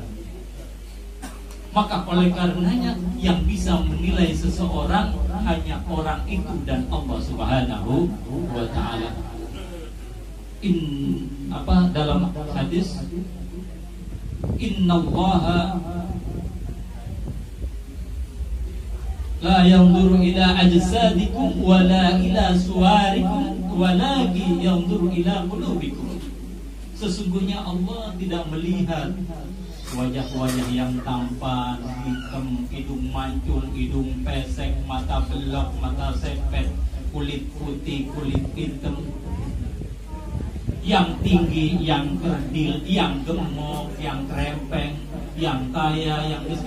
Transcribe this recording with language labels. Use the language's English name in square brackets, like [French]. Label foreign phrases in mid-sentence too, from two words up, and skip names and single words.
[Indonesian] Maka oleh karenanya yang bisa menilai seseorang hanya orang itu dan Allah [Arabic] سبحانه وتعالى. [Indonesian] Dalam hadis, [Arabic] إن الله لا ينظر إلى أجسادكم ولا إلى صوركم ولكن ينظر إلى قلوبكم. [Indonesian] Sesungguhnya Allah tidak melihat wajah-wajah yang tampan, hitam, hidung mancul, hidung pesek, mata belok, mata sepet, kulit putih, kulit hitam, yang tinggi, yang kerdil, yang gemuk, yang krempeng, yang kaya, yang miskin.